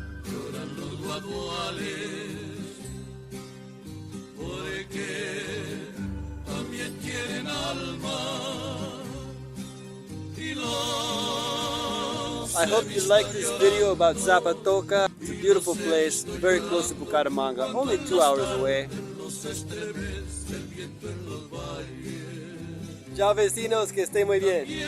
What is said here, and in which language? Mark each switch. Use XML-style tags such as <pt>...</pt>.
<es>Lloran los guaduales, porque también tienen alma y los...</es> <en>I hope you like this video about Zapatoca. It's a beautiful place, very close to Bucaramanga, only 2 hours away.</en> <es>Chao vecinos, que estén muy bien.</es>